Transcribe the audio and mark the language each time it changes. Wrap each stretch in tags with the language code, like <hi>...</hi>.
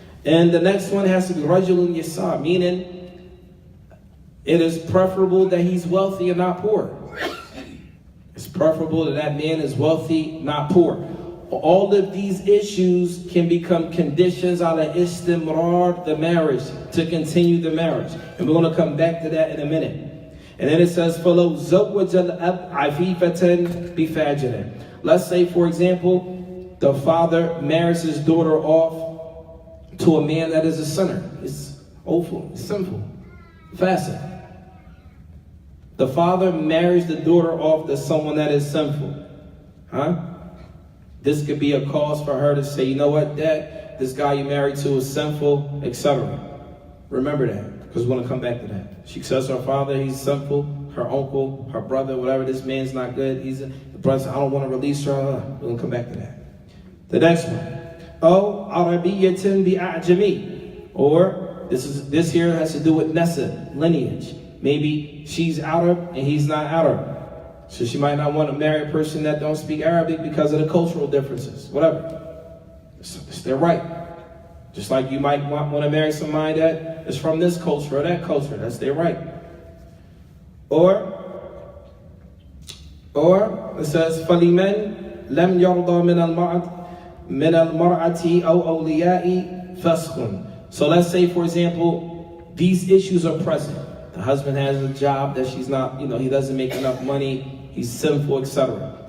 <en>And the next one has to be</en> <ar>Rajulun Yasar,</ar> <en>meaning it is preferable that he's wealthy and not poor. It's preferable that that man is wealthy, not poor. All of these issues can become conditions</en> <ar>ala istimrar,</ar> <en>the marriage, to continue the marriage. And we're going to come back to that in a minute.</en> <ar>And then it says, فَلَوْ زَوَّجَ الْأَبْ عَفِيفَةً بِفَاجِرٍ.</ar> <en>Let's say, for example, the father marries his daughter off to a man that is a sinner. It's awful, it's sinful, fasik. The father marries the daughter off to someone that is sinful. Huh? This could be a cause for her to say, you know what, Dad, this guy you married to is sinful, etc. Remember that, because we're going to come back to that. She says her father, he's sinful, her uncle, her brother, whatever, this man's not good. The brother says, I don't want to release her. We're going to come back to that. The next one. Oh,</en> <ar>Arabiyyatin bi'a'jami.</ar> <en>Or, this here has to do with nasab, lineage. Maybe she's Arab and he's not Arab. So she might not want to marry a person that don't speak Arabic because of the cultural differences. Whatever. It's their right. Just like you might want to marry somebody that is from this culture or that culture. That's their right.</en> <ar>Or it says, فَلِمَنْ لَمْ يَرْضَى مِنَ الْمَرْأَةِ أَوْ أَوْلِيَاءِ فَسْخٌ.</ar> <en>So let's say, for example, these issues are present. The husband has a job that she's not, he doesn't make enough money, he's sinful, etc.</en>